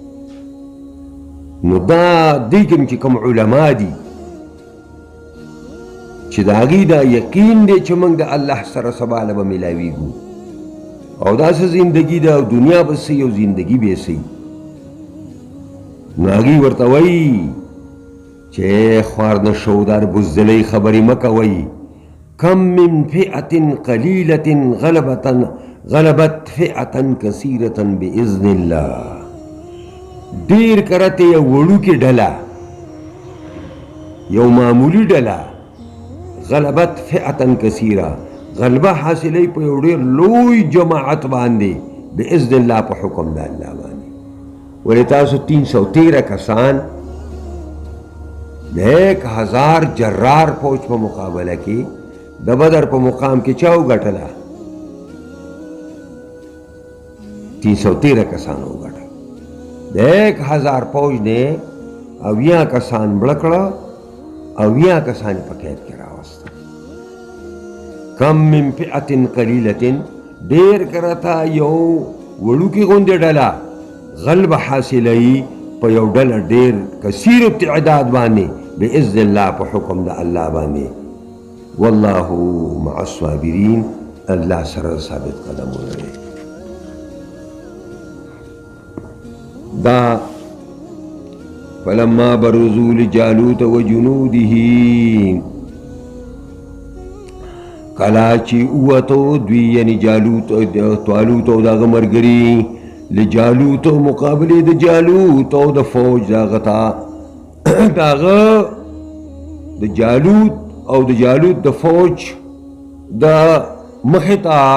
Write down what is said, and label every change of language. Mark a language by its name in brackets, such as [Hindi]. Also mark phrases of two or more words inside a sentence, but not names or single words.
[Pashto] نو دا دوی کوم چې کوم علما دي چې د هغې دا یقین دی چې موږ د الله سره سبا له به میلاویږو او داسې زندګي ده او دنیا به صحیح او زندګي به صحیح. نو هغې ورته وایي چې خوار نه شو دا د بزدلۍ خبرې مه کوئ. [Arabic] کم من فئة قلیلة غلبت فئة کثیرة بإذن الله. [Pashto] ډیر کرته یو وړوکې ډله، یو معمولی ډله [Arabic] غلبت فئة کثیره، [Pashto] غلبه حاصلوي په یو ډېر لوی جماعت باندې [Arabic] باذن الله [Pashto] په حکم د الله باندې. ولې تاسو 313 کسان د 1000 جرار فوج په مقابله کې د بدر په مقام کې چا وګټله؟ 313 کسان وګټل. د 1000 فوج نه 80 کسان مړه کړه، 80 کسان په قید کې راوسته. [Arabic] کم من فئة قلیلة، [Pashto] ډېر کرته یو وړوکې غوندې ډله غلبه حاصلوي په یو ډله ډېر کثیر تعداد باندې [Arabic] باذن الله [Pashto] په حکم د الله باندې. [Arabic] والله مع الصابرین، [Pashto] الله سره ثابت قدمونه دی. [Arabic] دا فلما برزوا لجالوت وجنوده، [Pashto] کلا چې اوتو دوی یعنی طالوت او دغه ملګري لجالوت مقابله د جالوت او د فوج دغه ته دغه د جالوت او د جالوت د فوج د مخې ته